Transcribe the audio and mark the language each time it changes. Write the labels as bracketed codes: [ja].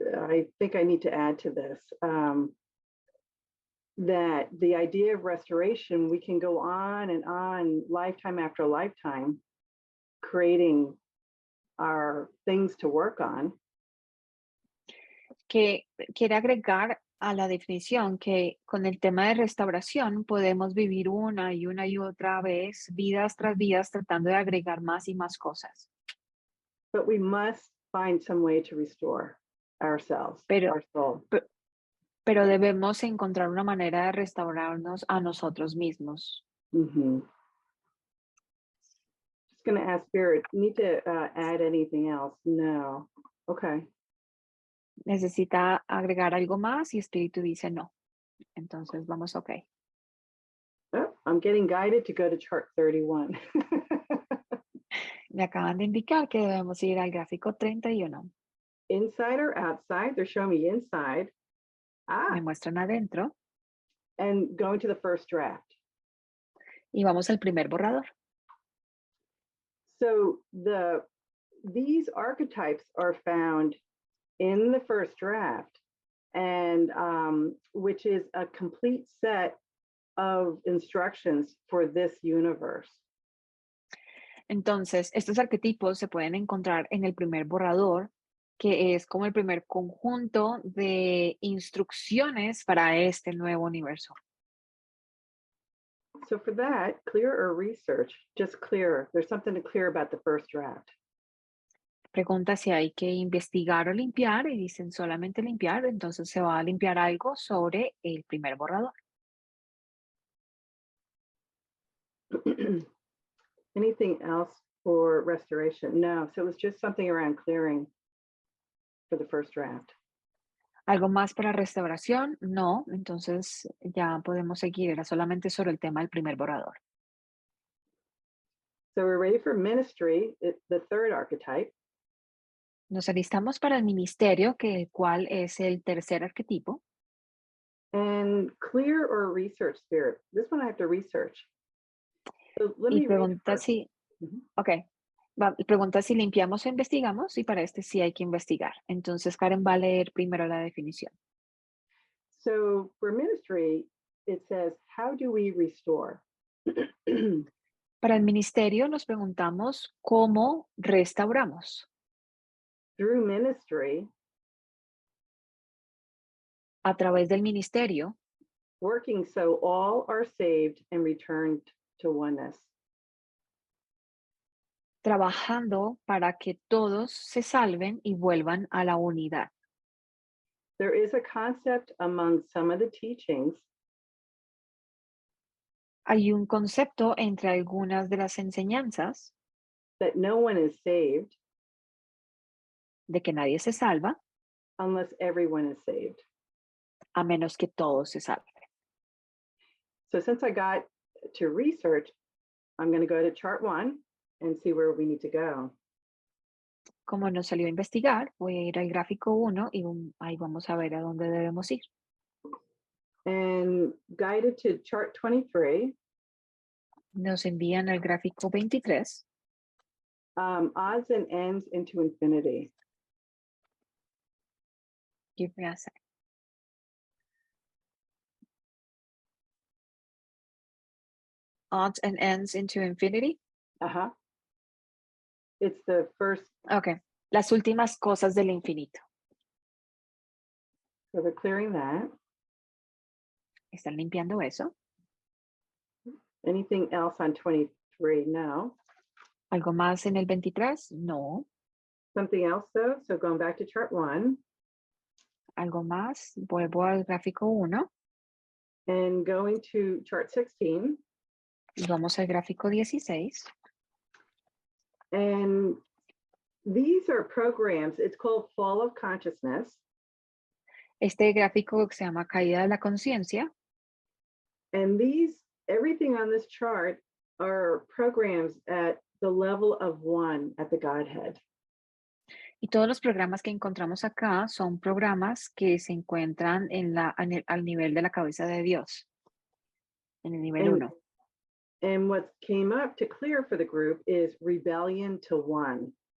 [en] I think I need to add to this, that the idea of restoration, we can go on and on, lifetime after lifetime, creating our things to work on. [es] Que quiere agregar a la definición que con el tema de restauración podemos vivir una y otra vez, vidas tras vidas, tratando de agregar más y más cosas. [en] But we must find some way to restore ourselves, our soul. [es] Pero debemos encontrar una manera de restaurarnos a nosotros mismos. [en] Just going to ask Spirit, need to add anything else? No. Okay. [es] ¿Necesita agregar algo más? Y Espíritu dice no. Entonces vamos ok. [en] Oh, I'm getting guided to go to chart 31. [es] Me acaban de indicar que debemos ir al gráfico 31. [en] Inside or outside? They're showing me inside. [es] Me muestran adentro [en] And going to the first draft. [es] y vamos al primer borrador. [en] So these archetypes are found in the first draft, and which is a complete set of instructions for this universe. [es] Entonces, estos arquetipos se pueden encontrar en el primer borrador, que es como el primer conjunto de instrucciones para este nuevo universo. [en] So for that, clear or research, just clear. There's something to clear about the first draft. [es] Pregunta si hay que investigar o limpiar y dicen solamente limpiar, entonces se va a limpiar algo sobre el primer borrador. [en] Anything else for restoration? No, so it was just something around clearing for the first draft. [es] ¿Algo más para restauración? No, entonces ya podemos seguir, era solamente sobre el tema del primer borrador. [en] So we're ready for ministry, the third archetype. [es] Nos alistamos para el ministerio, cuál es el tercer arquetipo. [en] And clear or research spirit. This one I have to research. So let [es] Y [en] me read [es] pregunta [en] first. [es] si, pregunta si limpiamos o investigamos, y para este sí hay que investigar. Entonces Karen va a leer primero la definición. [en] So for ministry, it says, how do we restore? [es] Para el ministerio nos preguntamos cómo restauramos. [en] Through ministry, [es] A través del ministerio, [en] working so all are saved and returned to oneness. [es] trabajando para que todos se salven y vuelvan a la unidad. [en] There is a concept among some of the teachings [es] Hay un concepto entre algunas de las enseñanzas [en] that no one is saved [es] de que nadie se salva [en] unless everyone is saved. [es] a menos que todos se salven. [en] So since I got to research, I'm going to go to chart 1 and see where we need to go. [es] Como nos salió a investigar, voy a ir al gráfico 1 y ahí vamos a ver a dónde debemos ir. [en] And guided to chart 23, [es] Nos envían al gráfico 23. [en] odds and ends into infinity. Give me a sec. Odds and ends into infinity. Uh-huh. It's the first, Ok. [es] Las últimas cosas del infinito. [en] so they're clearing that. [es] ¿Están limpiando eso? [en] Anything else on 23? No. [es] ¿Algo más en el 23? No. [en] Something else though, so going back to chart 1 [es] ¿Algo más? Vuelvo al gráfico 1 [en] and going to chart 16. [es] y vamos al gráfico 16. [en] And these are programs, it's called Fall of Consciousness. [es] Este gráfico se llama Caída de la Conciencia. [en] And everything on this chart are programs at the level of 1 at the Godhead. [es] Y todos los programas que encontramos acá son programas que se encuentran al nivel de la cabeza de Dios, en el nivel 1. [en] And what came up to clear for the group is rebellion to 1.